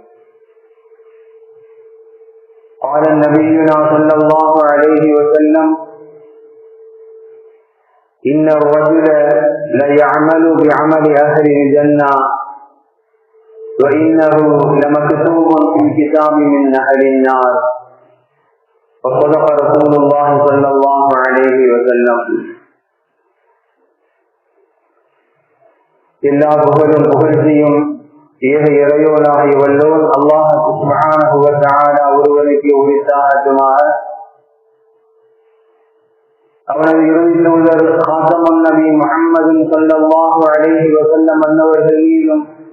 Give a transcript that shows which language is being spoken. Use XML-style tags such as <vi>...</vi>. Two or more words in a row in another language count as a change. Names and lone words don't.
<ar>قال نبينا صلى الله عليه وسلم: إن الرجل ليعمل بعمل أهل الجنة وإنه لمكتوب في الكتاب من أهل النار. وصدق رسول الله صلى الله عليه وسلم.</ar> <ta>எல்லா புகழும் புகழ்ச்சியும் ஏக இறையோனாகி வல்லோன்</ta> <ar>الله سبحانه وتعالى</ar> <ta>ஒருவனுக்கு உரித்தாகட்டுமாக. அவனது இறுதி தூதர் காத்தமுன் நபி முஹம்மது</ta> <ar>صلى الله عليه وسلم</ar> <ta>அன்னவர்கள் மீதும்</ta>